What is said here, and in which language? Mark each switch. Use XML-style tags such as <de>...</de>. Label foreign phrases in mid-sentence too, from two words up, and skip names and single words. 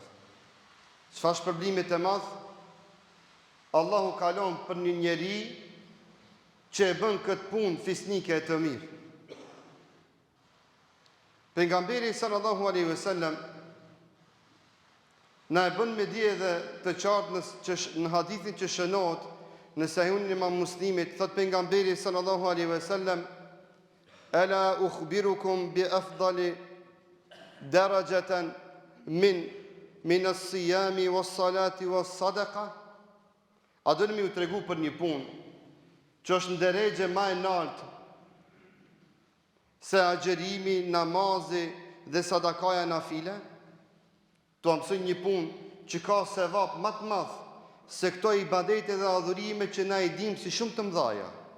<sq>Çfarë shpërblimit e madh Allahu ka lënë për një njeri që e bën këtë punë fisnike e të mirë. Pejgamberi</sq> <ar>صلى الله عليه وسلم</ar> <sq>na e bën me dije dhe të qartë në hadithin që shënohet në Sahihun Imam Muslimit, thot pejgamberi</sq> <ar>صلى الله عليه وسلم: "ألا أخبركم بأفضل درجة من الصيام والصلاة والصدقة?"</ar> <sq>A do më u tregu për një punë që është në drejtë më e lartë se agjerimi, namazi dhe sadakaja nafile? Tu mësoj një punë që ka sevap më të madh se këto ibadete dhe adhurime që na i dim si shumë të mëdha.</sq>